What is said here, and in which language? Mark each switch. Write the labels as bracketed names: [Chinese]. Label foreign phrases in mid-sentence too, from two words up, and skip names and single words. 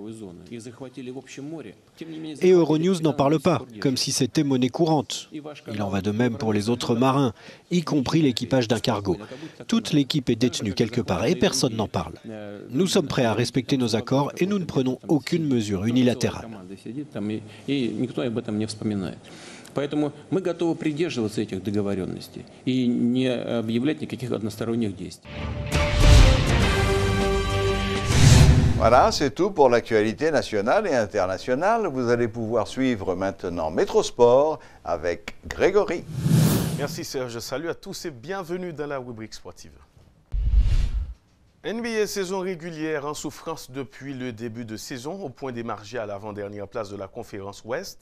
[French] Et Euronews n'en parle pas, comme si c'était monnaie courante. Il en va de même pour les autres marins, y compris l'équipage d'un cargo. Toute l'équipe est détenue quelque part et personne n'en parle. Nous sommes prêts à respecter nos accords et nous ne prenons aucune mesure unilatérale. [Russian] Поэтому мы готовы придерживаться этих договоренностей и не объявлять никаких односторонних действий. [French] Voilà, c'est tout pour l'actualité nationale et internationale. Vous allez pouvoir suivre maintenant Métrosport avec Grégory. Merci Serge, salut à tous et bienvenue dans la rubrique sportive. NBA saison régulière en souffrance depuis le début de saison, au point d'émarger à l'avant-dernière place de la conférence Ouest.